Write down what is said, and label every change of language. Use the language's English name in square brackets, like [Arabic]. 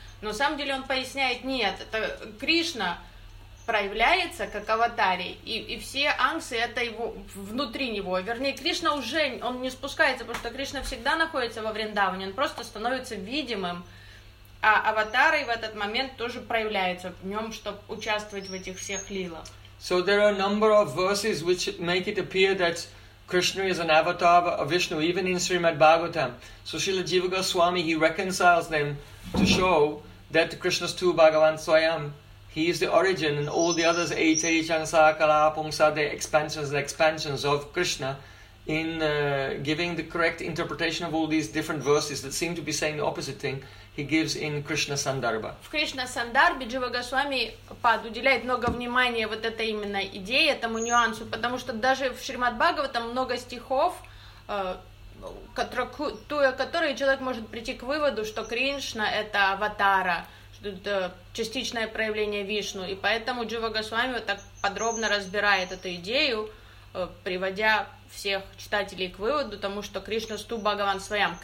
[Russian] Но на самом деле он поясняет, нет, это Кришна проявляется как аватарий, и все ангсы это его внутри него. Вернее, Кришна уже, он не спускается, потому что Кришна всегда находится во Вриндаване, он просто становится видимым. А аватары в этот момент тоже проявляются в нем, чтобы участвовать в этих всех лилах. [English] So there are a number of verses which make it appear that Krishna is an avatar of Vishnu, even in Srimad Bhagavatam. So Srila Jiva Goswami, he reconciles them to show that Krishna's two Bhagavan Swayam, he is the origin, and all the others, Eite, Changsa, Kala, Pongsa, the expansions and expansions of Krishna, in giving the correct interpretation of all these different verses that seem to be saying the opposite thing, he gives in Krishna Sandarbha. [Russian] В Кришна Сандарбе Джива Госвами Пад уделяет много внимания вот этой именно идее, этому нюансу, потому что даже в Шримад Бхагаватам много стихов, которые человек может прийти к выводу, что Кришна это аватара, что это частичное проявление Вишну, и поэтому Джива Госвами вот так подробно разбирает эту идею, приводя всех читателей к выводу, тому что Кришна сту Бхагаван Своям.